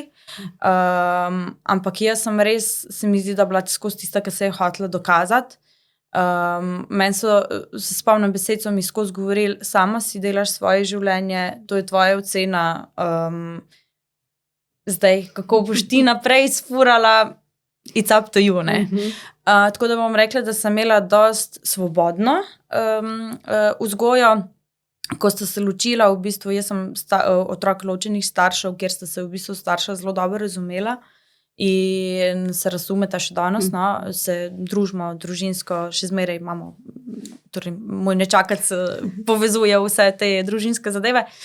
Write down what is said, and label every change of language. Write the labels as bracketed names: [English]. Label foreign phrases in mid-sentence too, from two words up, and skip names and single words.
[Slovenian] Ampak jaz sem res, se mi zdi, da bila skozi tista, ki se je hotela dokazati. Meni se spomnim besed, so mi skozi govorili, sama si delaš svoje življenje, to je tvoja ocena, zdaj, kako boš ti naprej sfurala, [English] it's up to you, [Slovenian] ne. Tako da bom rekla, da sem imela dost svobodno vzgojo. Ko sta se ločila, v bistvu, jaz sem otrok ločenih staršev, kjer sta se v bistvu starša zelo dobro razumela in se razumeta še danes, no, se družimo družinsko, še zmeraj imamo, torej moj nečakac povezuje vse te družinske zadeve.